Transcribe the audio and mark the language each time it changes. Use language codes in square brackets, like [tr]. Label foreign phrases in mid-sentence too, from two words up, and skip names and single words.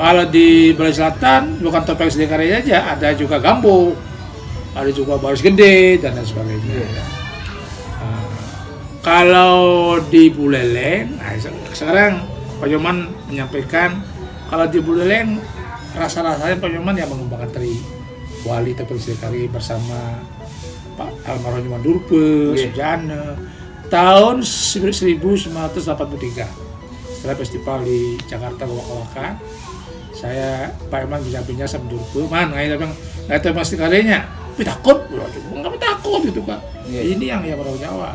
[id] Kalau di Bali Selatan bukan topeng Sidakarya aja, ada juga Gambo, ada juga Baris Gede dan lain sebagainya. Yeah. Kalau di Buleleng, nah sekarang Pak Nyoman menyampaikan kalau di Buleleng rasa-rasanya Pak Nyoman yang mengembangkan tari wali topeng Sidakarya bersama Pak almarhum Nyoman Durpe, Yeah. Sujana tahun 1983. Setelah festival di Jakarta Waka-Waka, saya Pak Eman bincang-bincang sama Durpe, man nggak tahu pasti kalinya, tapi takut, nggak takut gitu Pak. Yeah. Ini yang bertanggung jawab.